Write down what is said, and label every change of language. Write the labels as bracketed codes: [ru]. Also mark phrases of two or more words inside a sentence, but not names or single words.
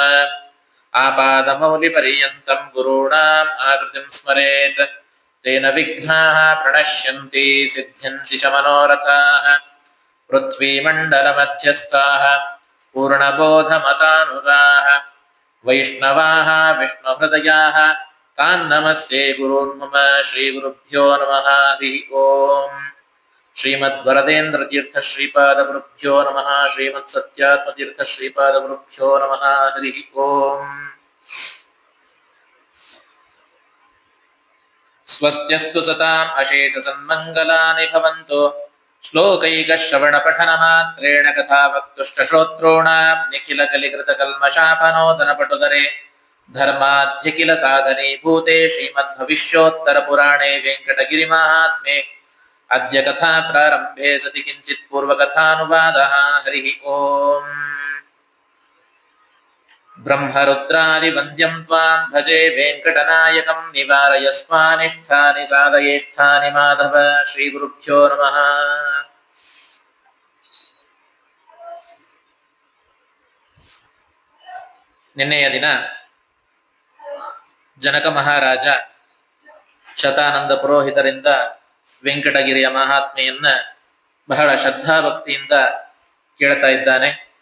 [sa] ಆಪಾದಮೌಲಿಪರ್ಯಂತಂ ಗುರುಣಾಂ ಆಕೃತಿಂ ಸ್ಮರೇತ್ ತೇನ ವಿಘ್ನಾಃ ಪ್ರಣಶ್ಯಂತಿ ಸಿದ್ಧ್ಯಂತಿ ಚ ಮನೋರಥಾಃ. ಪೃಥ್ವೀಮಂಡಲಮಧ್ಯಸ್ಥಾಃ ಪೂರ್ಣಬೋಧಮತಾನುಗಾಃ ವೈಷ್ಣವಾಃ ವಿಷ್ಣುಹೃದಯಾಃ ತಾನ್ ನಮಸ್ತೆ ಗುರೂನ್ ಮಮ. ಶ್ರೀಗುರುಭ್ಯೋ ನಮಃ. ಹರಿ ಓಂ. ಶ್ರೀಮದ್ವರದೇಂದ್ರತೀರ್ಥ ಶ್ರೀಪಾದಗುರುಭ್ಯೋ ನಮಃ. ಶ್ರೀಮತ್ಸತ್ಯಾತ್ಮತೀರ್ಥ ಶ್ರೀಪಾದಗುರುಭ್ಯೋ ನಮಃ. ಹರಿ ಓಂ. ಸ್ವಸ್ತ್ಯಸ್ತು ಸತಾಂ ಅಶೇಷ ಸನ್ಮಂಗಲಾನಿ ಭವಂತು. ಶ್ಲೋಕೈಕಶ್ರವಣಪಠನಮಾತ್ರೇಣ ಕಥಾವಕ್ತುಷ್ಟಶ್ರೋತॄಣಾಂ ನಿಖಿಲ ಕಲಿಕೃತ ಕಲ್ಮಷಾಪನೋದನಪಟುದರೆ ಧರ್ಮಾಧ್ಯಖಿಲ ಸಾಧನೀಭೂತೆ ಶ್ರೀಮದ್ಭವಿಷ್ಯೋತ್ತರ ಪುರಾಣೇ ವೆಂಕಟಗಿರಿಮಾಹಾತ್ಮ್ಯೆ ಅದ್ಯ ಕಥಾ ಪ್ರಾರಂಭೆ ಸತಿ ಕಿಂಚಿತ್ ಪೂರ್ವಕಥಾನುವಾದಃ. ಹರಿ ಓಂ. ಬ್ರಹ್ಮರುದ್ರಾದಿ ವಂದ್ಯಂ ತ್ವಾಂ ಭಜೆ ವೆಂಕಟನಾಯಕಂ ನಿವಾರಯಸ್ಮಾನಿಷ್ಠಾನಿ ಸಾಧಯೇಷ್ಠಾನಿ ಮಾಧವ. ಶ್ರೀ ಗುರುಭ್ಯೋ ನಮಃ. [kn] ನಿನ್ನೆಯ ದಿನ ಜನಕ ಮಹಾರಾಜ ಶತಾನಂದ ಪುರೋಹಿತರಿಂದ ವೆಂಕಟಗಿರಿಯ ಮಹಾತ್ಮೆಯನ್ನ ಬಹಳ ಶ್ರದ್ಧಾಭಕ್ತಿಯಿಂದ ಕೇಳ್ತಾ ಇದ್ದಾನೆ.